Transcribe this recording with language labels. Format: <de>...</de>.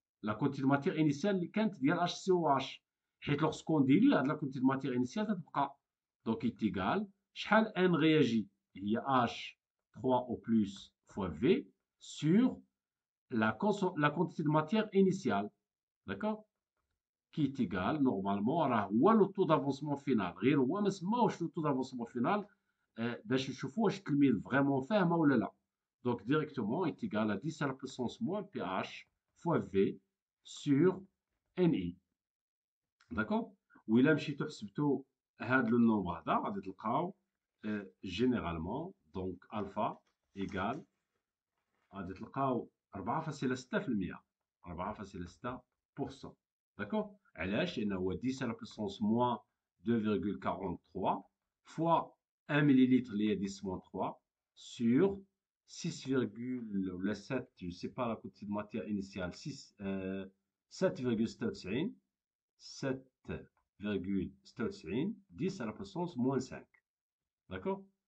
<fr>La quantité de matière initiale</fr> <ar>كانت ديال</ar> <fr>HCOH. حيت lorsqu'on dilue la quantité de matière initiale</fr> <ar>تتبقى.</ar> <fr>Donc est égal</fr> <ar>شحال</ar> <fr>N réagi هي H3O+ fois V sur la quantité de matière initiale. D'accord? Qui est égal normalement</fr> <ar>راه هو</ar> <fr>le taux d'avancement final.</fr> <ar>غير هو ما سماوش</ar> <fr>le taux d'avancement final</fr> <ar>باش نشوفوا واش التلميذ فريمون فاهمه ولا لا.</ar> <fr>Donc directement est égal à 10 à la puissance moins pH fois V sur NI. D'accord?</fr> <ar>وإلا مشيتو حسبتو هاد لو نومبر هذا غادي تلقاو</ar> <fr>généralement donc alpha égal</fr> <ar>غادي تلقاو 4.6%.</ar> <fr>4.6%. D'accord?</fr> <ar>علاش؟ لأنه هو</ar> <fr>10 à la puissance moins 2,43 fois 1 millilitre</fr> <ar>اللي هي</ar> <fr>10-3 sur 6,7, je ne sais pas la quantité de matière initiale, 7,96, 7,96, 10 à la puissance moins 5. D'accord?</fr>